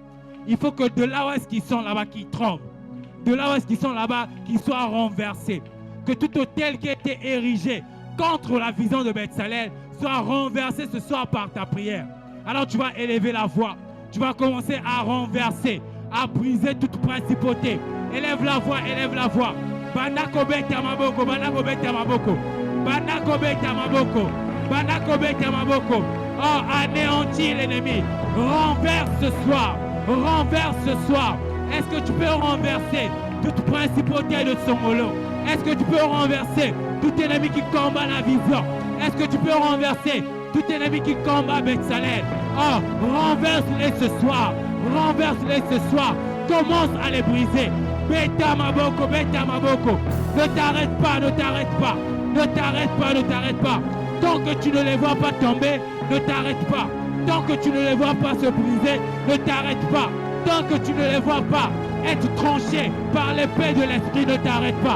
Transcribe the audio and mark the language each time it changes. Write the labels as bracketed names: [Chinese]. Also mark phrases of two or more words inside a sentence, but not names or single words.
[French] Il faut que de là où est-ce qu'ils sont là-bas, qu'ils tremblent. De là où est-ce qu'ils sont là-bas, qu'ils soient renversés. Que tout hôtel qui a été érigé contre la vision de Bezalel soit renversé ce soir par ta prière. Alors tu vas élever la voix. Tu vas commencer à renverser, à briser toute principauté. Élève la voix, élève la voix. [Lingala] Banako beta maboko, banako beta maboko. Banako beta maboko. Banako beta maboko. [French] Oh, anéantis l'ennemi. Renverse ce soir. Renverse ce soir. Est-ce que tu peux renverser toute principauté de Songolo? Est-ce que tu peux renverser tout ennemi qui combat la vision? Est-ce que tu peux renverser tout ennemi qui combat Bezalel? Oh, renverse-les ce soir. Renverse-les ce soir. Commence à les briser. [Lingala] Beta maboko, beta maboko. [French] Ne t'arrête pas, ne t'arrête pas. Ne t'arrête pas, ne t'arrête pas. Tant que tu ne les vois pas tomber, ne t'arrête pas. Tant que tu ne les vois pas se briser, ne t'arrête pas. Tant que tu ne les vois pas être tranchés par l'épée de l'esprit, ne t'arrête pas.